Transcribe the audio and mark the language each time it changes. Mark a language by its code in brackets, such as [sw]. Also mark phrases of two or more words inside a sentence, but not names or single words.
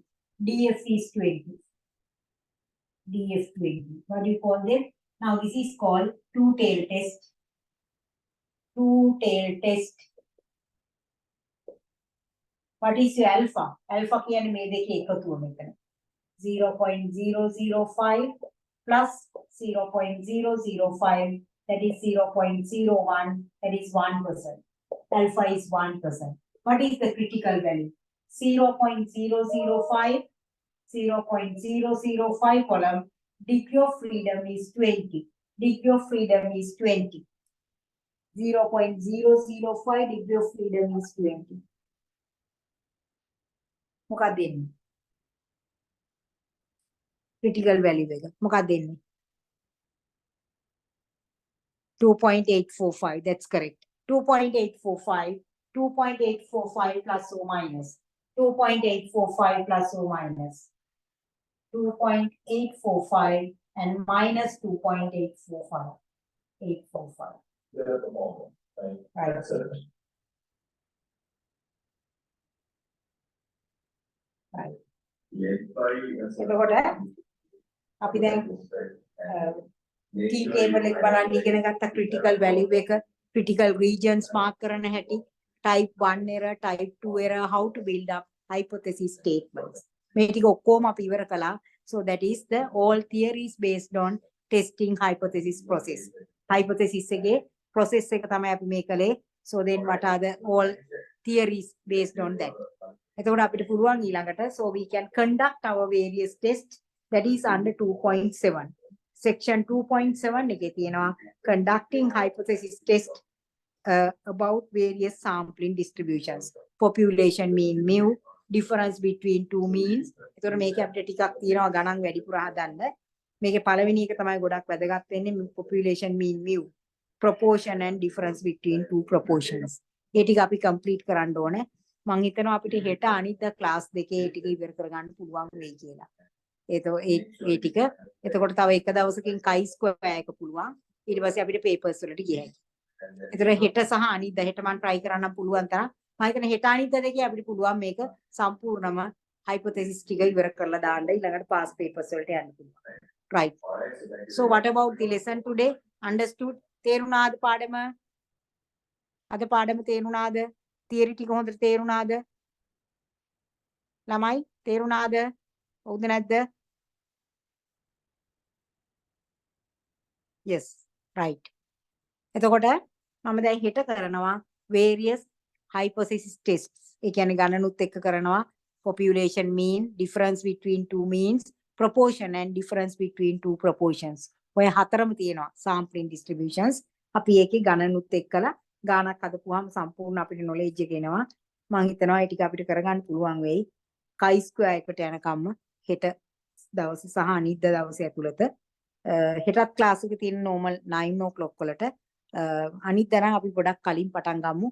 [en] DF is 20. DF 20. What do you call them? Now this is called two-tail test. Two-tail test. What is your alpha? [si] Alpha කියන්නේ මේ දෙකේ එකතුව මෙතන. [en] 0.005 plus 0.005, that is 0.01, that is 1%. Alpha is 1%. What is the critical value? 0.005, 0.005 column. Degree of freedom is 20. Degree of freedom is 20. 0.005 degree of freedom is 20. [si] මොකක්ද එන්නේ? [en] Critical value [si] එක. මොකක්ද එන්නේ? [en] 2.845. That's correct. 2.845. 2.845 plus or minus. 2.845 plus or minus. 2.845 and minus 2.845. 845. There at the moment, right? Right. That's it. Right. Yeah, [si] එතකොට අපි දැන් T table එක බලන්න ඉගෙන ගත්ත [en] critical value [si] එක [en] critical regions mark [si] කරන හැටි [en] type 1 error type 2 error how to build up hypothesis statements [si] මේ ටික ඔක්කොම අපි ඉවර කළා [en] so that is the all theories based on testing hypothesis process [si] hypothesis එකේ process එක තමයි අපි මේ කළේ [en] so then what are the all theories based on that [si] එතකොට අපිට පුළුවන් ඊළඟට [en] so we can conduct our various tests that is under 2.7 section 2.7 [si] එකේ තියෙනවා [en] conducting hypothesis test about various sampling distributions population mean mu difference between two means [si] එතකොට මේක අපිට ටිකක් තියෙනවා ගණන් වැඩිපුර හදන්න මේකේ පළවෙනි එක තමයි ගොඩක් වැදගත් වෙන්නේ [en] population mean mu proportion and difference between two proportions [si] ඒ ටික අපි complete කරන්න ඕනේ මං හිතනවා අපිට හෙට අනිද්දා ක්ලාස් දෙකේ ඒ ටික ඉවර කරගන්න පුළුවන් වෙයි කියලා. ඒ ටික එතකොට තව එක දවසකින් [en] chi square [si] එක පුළුවන්. ඊට පස්සේ අපිට පේපර්ස් වලට ගියයි. ඒතර හෙට සහ අනිද්දා හෙට මම try කරන්න පුළුවන් තරම් මම හිතන්නේ හෙට අනිද්දා දෙකේ අපිට පුළුවන් මේක සම්පූර්ණම hypothesis ටික ඉවර කරලා දාන්න ඊළඟට [en] pass papers [si] වලට යන්න පුළුවන්. [en] Right. So what about the lesson today? Understood? [si] තේරුණාද පාඩම? අද පාඩම තේරුණාද? theory ටික හොඳට තේරුණාද? ළමයි තේරුණාද? හවුද නැද්ද? [en] Yes, right. [si] එතකොට මම දැන් හෙට කරනවා [en] various hypothesis tests. [si] ඒ කියන්නේ ගණනුත් එක්ක කරනවා [en] population mean, difference between two means, proportion and difference between two proportions. [si] ඔය හතරම තියෙනවා [en] sampling distributions. [si] අපි ඒකේ ගණනුත් එක්කලා ගානක් හදපුවාම සම්පූර්ණ අපිට knowledge එක එනවා. මම හිතනවා ඒ ටික අපිට කරගන්න පුළුවන් වෙයි. [en] chi square [si] එකට යනකම්ම හෙට දවසේ සහ අනිද්දා දවසේ ඇතුළත හෙටත් ක්ලාස් එක තියෙන [en] normal 9 o'clock [si] වලට අනිද්දා නම් අපි පොඩක් කලින් පටන් ගමු.